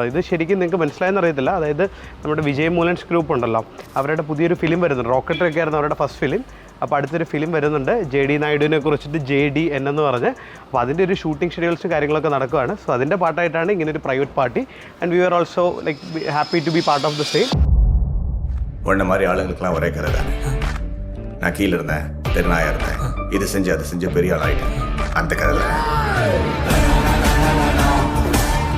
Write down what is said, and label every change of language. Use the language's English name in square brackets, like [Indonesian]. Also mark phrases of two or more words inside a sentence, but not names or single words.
[Malayalam] ഇത് ശരിക്കും നിങ്ങൾക്ക് മനസ്സിലായെന്ന് അറിയത്തില്ല. അതായത് നമ്മുടെ വിജയ് മൂലൻസ് ഗ്രൂപ്പ് ഉണ്ടല്ലോ, അവരുടെ പുതിയൊരു ഫിലിം വരുന്നുണ്ട്. റോക്കറ്ററൊക്കെ ആയിരുന്നു അവരുടെ ഫസ്റ്റ് ഫിലിം. അപ്പോൾ അടുത്തൊരു ഫിലിം വരുന്നുണ്ട് JD നായിഡുവിനെ കുറിച്ചിട്ട്, JDN എന്ന് പറഞ്ഞ്. അപ്പോൾ അതിൻ്റെ ഒരു ഷൂട്ടിംഗ് ഷെഡ്യൂൾസും കാര്യങ്ങളൊക്കെ നടക്കുകയാണ്. സോ അതിൻ്റെ പാർട്ടായിട്ടാണ് ഇങ്ങനെ ഒരു പ്രൈവറ്റ് പാർട്ടി. [English] And we are also like happy to be part of the same. [Tamil] உன்ன மாதிரி ஆளுங்களுக்குலாம் ஒரே கதை தானே. நான் கீழே இருந்தேன், தெருநாயா இருந்தேன், இது செஞ்சு அது செஞ்சு பெரிய ஆள் ஆகிட்டேன். அந்த கதை தானே.